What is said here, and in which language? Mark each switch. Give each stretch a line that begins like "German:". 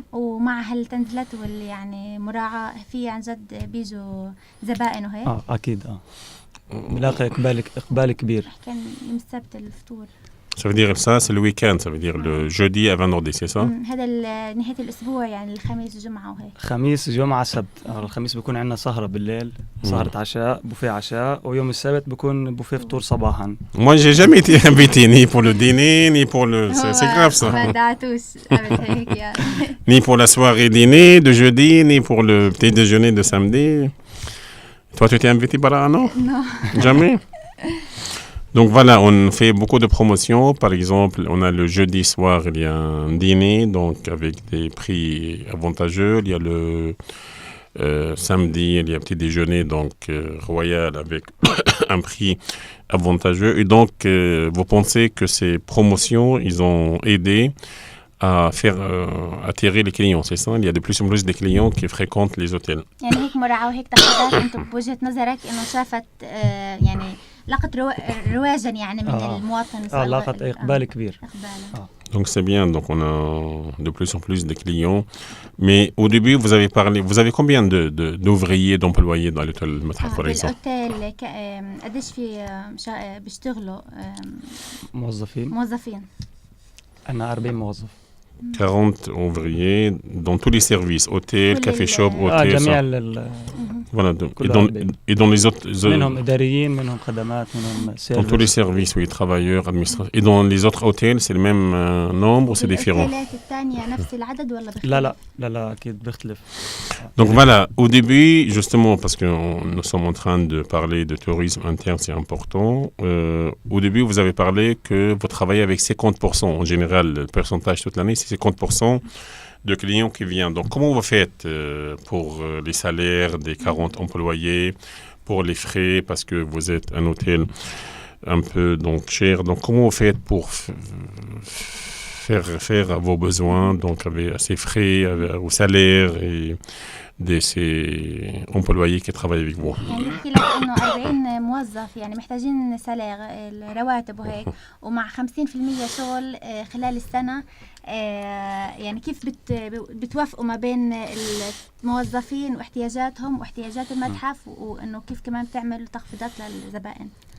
Arabic: ومع هالتنزيلات واللي يعني مراعاة في عن جد بيجوا زبائن وهيك أكيد بلاقي إقبال كبير. كان يوم السبت الفطور.
French: Ça veut dire ça, c'est le week-end, ça veut dire le jeudi à vendredi, c'est ça?
Arabic: هذا نهاية الأسبوع يعني الخميس والجمعة وهيك. خميس جمعة سبت. الخميس بيكون عندنا سهرة بالليل، سهرة عشاء، بوفيه عشاء، ويوم السبت بيكون بوفيه فطور صباحا.
French: Moi, j'ai jamais été invité ni pour le dîner, ni pour le... C'est grave ça.
Arabic: ما دعتوش قبل هيك يعني.
French: Ni pour la soirée dîner de jeudi, ni pour le petit déjeuner de samedi. Toi, tu t'es invité par là, non? Non. Jamais? Donc voilà, on fait beaucoup de promotions. Par exemple, on a le jeudi soir, il y a un dîner, donc avec des prix avantageux. Il y a le samedi, il y a un petit déjeuner, donc royal, avec un prix avantageux. Et donc, vous pensez que ces promotions, ils ont aidé à faire attirer les clients, c'est ça? Il y a de plus en plus de clients qui fréquentent les hôtels.
Arabic: يعني هيك مراعاة وهيك تخفيضات أنتم بوجهة نظرك إنه شافت يعني لقت رواجا يعني من المواطن. لقت إقبال كبير.
French: Donc c'est bien, donc on a de plus en plus de clients. Mais au début, vous avez combien d'ouvriers, d'employés dans l'hôtel Matahaf par exemple?
Arabic: الأوتيل قديش في بيشتغلوا موظفين؟ أنا 40 موظف.
French: 40 ouvriers dans tous les services, hôtel, café shop, hôtel. Voilà, et dans les autres...
Arabic: منهم إداريين, منهم خدمات, منهم
French: dans tous les services, oui, travailleurs, administrateurs. Et dans les autres hôtels, c'est le même nombre ou c'est différent?
Arabic: الأوتيلات الثانية نفس العدد ولا بيختلف؟ لا أكيد بيختلف.
French: Donc voilà, au début, justement, parce que nous sommes en train de parler de tourisme interne, c'est important. Au début, vous avez parlé que vous travaillez avec 50%. En général, le pourcentage toute l'année, c'est 50% de clients qui viennent. Donc, comment vous faites pour les salaires des 40 employés, pour les frais, parce que vous êtes un hôtel un peu donc cher. Donc, comment vous faites pour faire vos besoins, donc avec ces frais, au salaire et de ces employés qui travaillent avec vous?
Arabic: يعني بحكي لك إنه 40 موظف يعني محتاجين سالير الرواتب وهيك ومع 50% شغل خلال السنة يعني كيف بتوافقوا ما بين الموظفين واحتياجاتهم واحتياجات المتحف وإنه كيف كمان بتعمل تخفيضات للزبائن؟